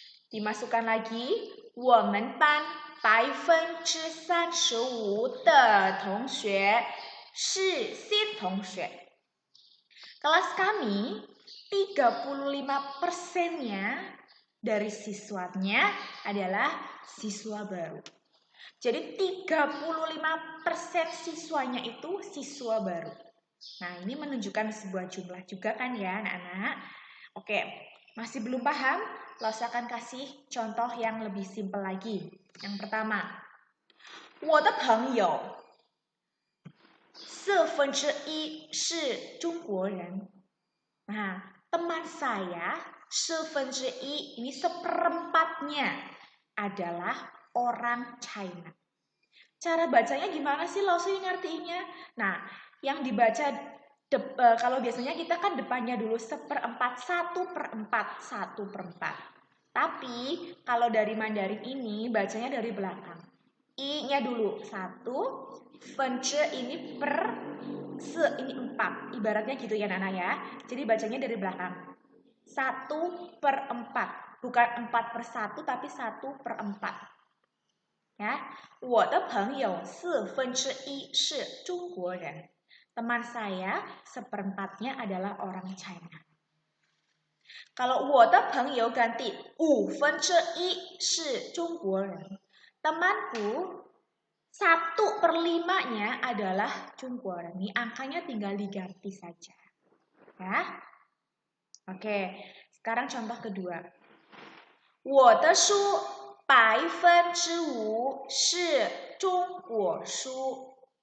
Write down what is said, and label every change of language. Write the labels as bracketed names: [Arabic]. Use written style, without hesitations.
[Indonesian] Dimasukkan lagi [Chinese] 我们班35%的同学是新同学. [Indonesian] Kelas kami 35%-nya dari siswanya adalah siswa baru. Jadi 35% siswanya itu siswa baru. Nah, ini menunjukkan sebuah jumlah juga kan ya, anak-anak? Oke, masih belum paham? Lalu akan kasih contoh yang lebih simpel lagi. Yang pertama, [Chinese] 我的朋友1/4是中国人. [Indonesian] Nah, teman saya 1/4, ini 1/4-nya adalah orang China. Cara bacanya gimana sih Laosi ngertiinnya? Nah, yang dibaca kalau biasanya kita kan depannya dulu 1/4, 1/4. Tapi kalau dari Mandarin ini bacanya dari belakang. I-nya dulu 1, 分之 ini per se ini 4. Ibaratnya gitu ya Nana ya. Jadi bacanya dari belakang. 1/4. Bukan 4/1 tapi 1/4. Ya. [Chinese] 我的朋友1/4是中国人. [Indonesian] Teman saya 1/4-nya adalah orang China. Kalau [Chinese] 我的朋友 [Indonesian] ganti [Chinese] 5/1是中国人. [Indonesian] Temanku 1/5-nya adalah Jungguoren. Ini angkanya tinggal diganti saja. Ya. Oke, sekarang contoh kedua. [Chinese] 我的书5%是中国书.